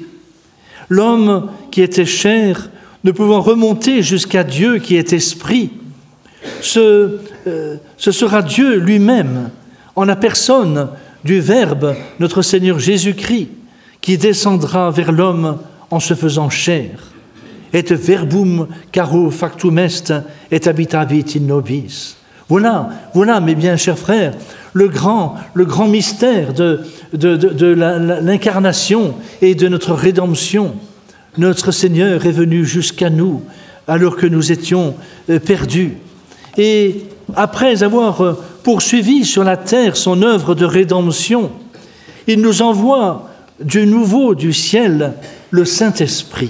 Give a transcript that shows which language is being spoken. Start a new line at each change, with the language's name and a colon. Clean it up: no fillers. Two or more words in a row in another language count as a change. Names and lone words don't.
French: L'homme qui était chair, ne pouvant remonter jusqu'à Dieu qui est esprit, ce sera Dieu lui-même, en la personne du Verbe, notre Seigneur Jésus-Christ, qui descendra vers l'homme en se faisant chair.
Latin: Et verbum caro factum est, et habitabit in nobis.
French: Voilà, mes bien chers frères, le grand mystère de l'incarnation et de notre rédemption. Notre Seigneur est venu jusqu'à nous alors que nous étions perdus. Et après avoir poursuivi sur la terre son œuvre de rédemption, il nous envoie du nouveau du ciel le Saint-Esprit.